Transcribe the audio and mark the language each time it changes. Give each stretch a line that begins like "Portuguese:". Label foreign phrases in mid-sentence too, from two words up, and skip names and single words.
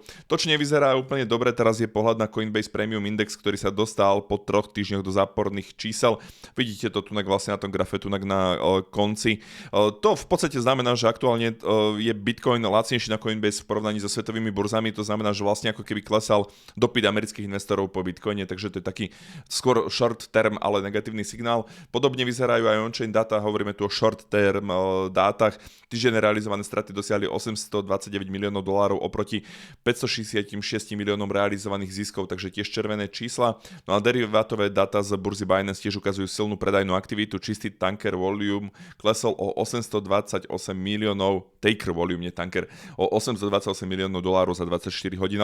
Slovak: To, čo nevyzerá úplne dobre, teraz je pohľad na Coinbase Premium Index, ktorý sa dostal po 3 týždňoch do záporných čísel. Vidíte to tunak vlastne na tom grafe, tunak na konci. To v podstate znamená, že aktuálne je Bitcoin lacnejší na Coinbase v porovnaní so svetovými burzami. To znamená, že vlastne ako keby klesal dopyt amerických investorov po Bitcoine, takže to je taký skôr
English: short term,
Slovak: ale negatívny signál. Podobne vyzerajú aj
English: on-chain data,
Slovak: hovoríme tu o short-term dátach. Týždeň realizované straty dosiahli $829 miliónov oproti 566 miliónom realizovaných ziskov, takže tiež červené čísla. No a derivátové dáta z burzy Binance tiež ukazujú silnú predajnú aktivitu. Čistý
English: tanker volume
Slovak: klesol o 828 miliónov,
English: taker volume,
Slovak: nie tanker, o $828 miliónov za 24 hodín.